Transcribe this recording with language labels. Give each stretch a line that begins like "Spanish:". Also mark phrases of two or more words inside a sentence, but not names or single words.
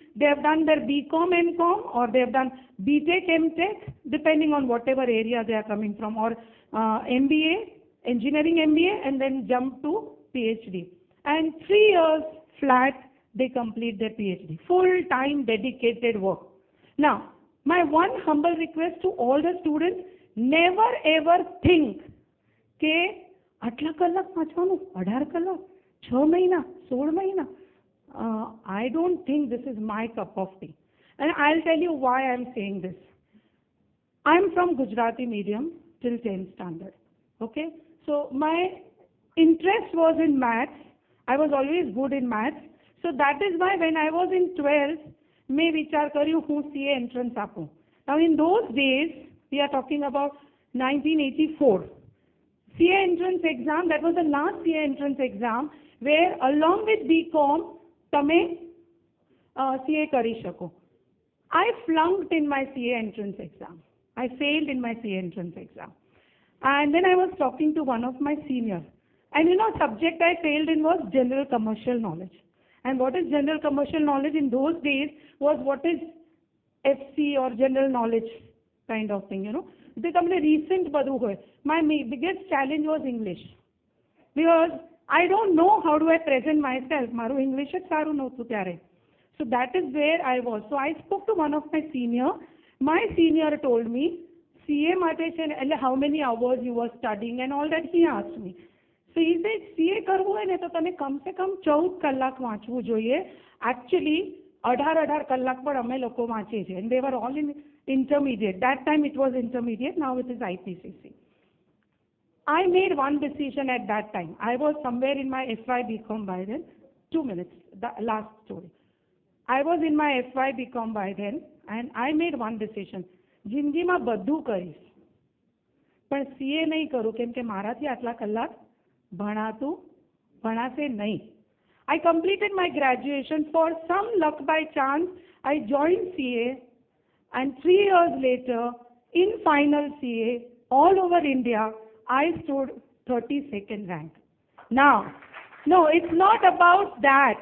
English: They have done their BCom, MCom, or they have done BTech, MTech, depending on whatever area they are coming from, or MBA, engineering MBA, and then jump to PhD. And 3 years flat, they complete their PhD. Full-time dedicated work. Now, my one humble request to all the students, never ever think
Gujarati: કે આટલા કલાક વાંચવાનું 18 કલાક 6 મહિના 16 મહિના.
English: I don't think this is my cup of tea. And I'll tell you why I'm saying this. I'm from Gujarati medium till 10th standard. Okay? So my interest was in maths. I was always good in maths. So that is why when I was in 12th,
Gujarati: મેં વિચાર કર્યું હું
English: CA entrance
Gujarati: આપું.
English: Now in those days, we are talking about 1984. CA entrance exam, that was the last CA entrance exam where along with BCom,
Gujarati: તમે CA કરી શકો.
English: I flunked in my CA entrance exam. I failed in my CA entrance exam. And then I was talking to one of my seniors. And subject I failed in was general commercial knowledge. And what is general commercial knowledge in those days was what is FC or general knowledge kind of thing, They come recent
Gujarati: બધું હોય.
English: My biggest challenge was English. Because I don't know how do I present myself.
Gujarati: Maru English જ સારું નહોતું ત્યારે.
English: So that is where I was. So I spoke to one of my senior. My senior told me,
Gujarati: CA માટે છે એટલે
English: how many hours you were studying and all that he asked me. So he said,
Gujarati: CA કરવું હોય ને તો તમે કમ સે કમ 14 કલાક વાંચવું જોઈએ. Actually 18 કલાક પણ અમે લોકો વાંચીએ છીએ.
English: And they were all in intermediate. That time it was intermediate. Now it is IPCC. I made one decision at that time. I was somewhere in my FY BCom by then. 2 minutes, the last story. I was in my FY BCom by then and I made one decision.
Gujarati: જિંદગીમાં બધું કરીશ પણ CA નહીં કરું કેમ કે મારાથી આટલા કલાક ભણાશે નહીં.
English: I completed my graduation. For some luck by chance, I joined CA and 3 years later in final CA all over India, I stood 32nd rank. Now, no, it's not about that.